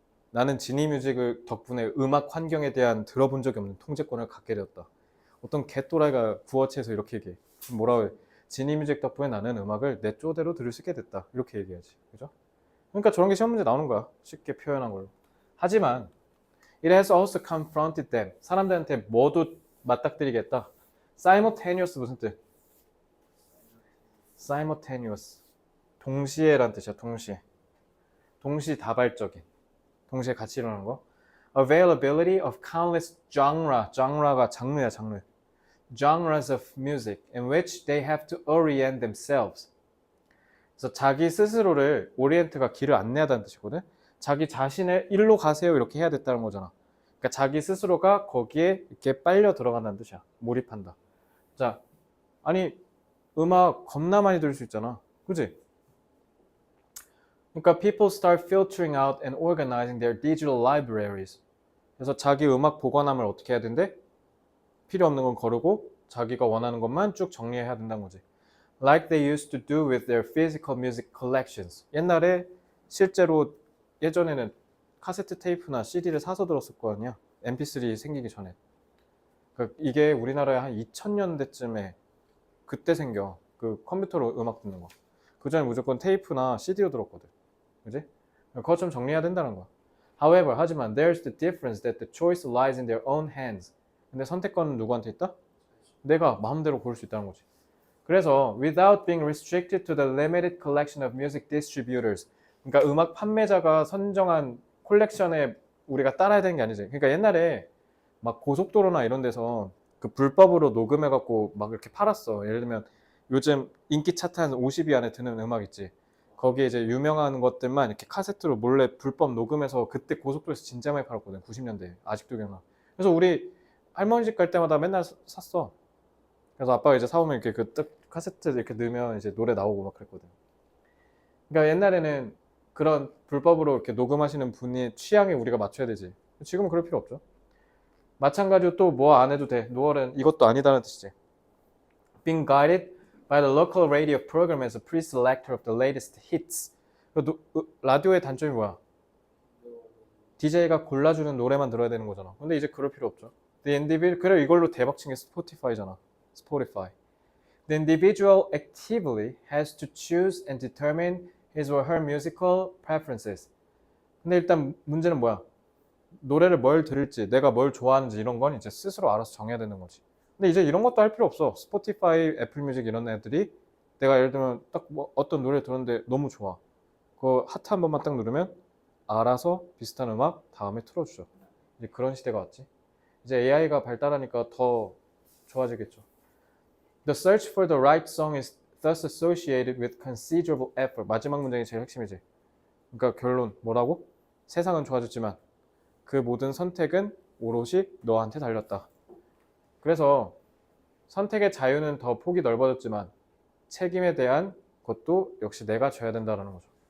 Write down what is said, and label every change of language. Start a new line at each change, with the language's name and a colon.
Korean: 나는 지니뮤직을 덕분에 음악 환경에 대한 들어본 적이 없는 통제권을 갖게 되었다. 어떤 개또라이가 구어체에서 이렇게 얘기해. 뭐라고 해? 지니뮤직 덕분에 나는 음악을 내 쪼대로 들을 수 있게 됐다. 이렇게 얘기하지. 그죠? 그러니까 저런 게 시험 문제 나오는 거야. 쉽게 표현한 걸로. 하지만
English: it has also confronted them.
Korean: 사람들한테 모두 맞닥뜨리겠다. simultaneous 무슨 뜻? simultaneous. 동시에란 뜻이야. 동시에. 동시다발적인. 동시에 같이 일어나는 거.
English: Availability of countless genre.
Korean: genre가 장르야, 장르.
English: genres of music in which they have to orient themselves.
Korean: 그래서 자기 스스로를 오리엔트가 길을 안내하다는 뜻이거든. 자기 자신을 일로 가세요 이렇게 해야 됐다는 거잖아. 그러니까 자기 스스로가 거기에 이렇게 빨려 들어간다는 뜻이야. 몰입한다. 자, 아니 음악 겁나 많이 들을 수 있잖아. 그지? 그러니까
English: people start filtering out and organizing their digital libraries.
Korean: 그래서 자기 음악 보관함을 어떻게 해야 된대? 필요 없는 건 거르고 자기가 원하는 것만 쭉 정리해야 된다는 거지.
English: Like they used to do with their physical music collections.
Korean: 옛날에 실제로 예전에는 카세트 테이프나 CD를 사서 들었을 거 아니야. MP3 생기기 전에. 그러니까 이게 우리나라에 한 2000년대쯤에 그때 생겨. 그 컴퓨터로 음악 듣는 거. 그 전에 무조건 테이프나 CD로 들었거든. 그지? 그거 좀 정리해야 된다는 거야.
English: However,
Korean: 하지만
English: there's the difference that the choice lies in their own hands.
Korean: 근데 선택권은 누구한테 있다? 내가 마음대로 고를 수 있다는 거지. 그래서
English: without being restricted to the limited collection of music distributors.
Korean: 그러니까 음악 판매자가 선정한 콜렉션에 우리가 따라야 되는 게 아니지. 그러니까 옛날에 막 고속도로나 이런 데서 그 불법으로 녹음해갖고 막 이렇게 팔았어. 예를 들면 요즘 인기 차트 한 50위 안에 드는 음악 있지. 거기에 이제 유명한 것들만 이렇게 카세트로 몰래 불법 녹음해서 그때 고속도로에서 진짜 많이 팔았거든. 90년대에. 아직도 기억나. 그래서 우리 할머니 집 갈 때마다 맨날 샀어. 그래서 아빠가 이제 사오면 이렇게 그 카세트 이렇게 넣으면 이제 노래 나오고 막 그랬거든. 그러니까 옛날에는 그런 불법으로 이렇게 녹음하시는 분의 취향에 우리가 맞춰야 되지. 지금은 그럴 필요 없죠. 마찬가지로 또 뭐 안 해도 돼. 노월은 이것도 아니다는 뜻이지.
English: Being guided by the local radio program as a pre-selector of the latest hits.
Korean: 라디오의 단점이 뭐야? DJ가 골라주는 노래만 들어야 되는 거잖아. 근데 이제 그럴 필요 없죠.
English: The individual,
Korean: 그래 이걸로 대박 친 게 스포티파이잖아.
English: Spotify. The individual actively has to choose and determine his or her musical preferences.
Korean: 근데 일단 문제는 뭐야? 노래를 뭘 들을지, 내가 뭘 좋아하는지 이런 건 이제 스스로 알아서 정해야 되는 거지. 근데 이제 이런 것도 할 필요 없어. 스포티파이, 애플뮤직 이런 애들이 내가 예를 들면 딱 뭐 어떤 노래 들었는데 너무 좋아. 그 하트 한 번만 딱 누르면 알아서 비슷한 음악 다음에 틀어주죠. 이제 그런 시대가 왔지. 이제 AI가 발달하니까 더 좋아지겠죠.
English: The search for the right song is thus associated with considerable effort.
Korean: 마지막 문장이 제일 핵심이지. 그러니까 결론 뭐라고? 세상은 좋아졌지만 그 모든 선택은 오롯이 너한테 달렸다. 그래서 선택의 자유는 더 폭이 넓어졌지만 책임에 대한 것도 역시 내가 져야 된다는 거죠.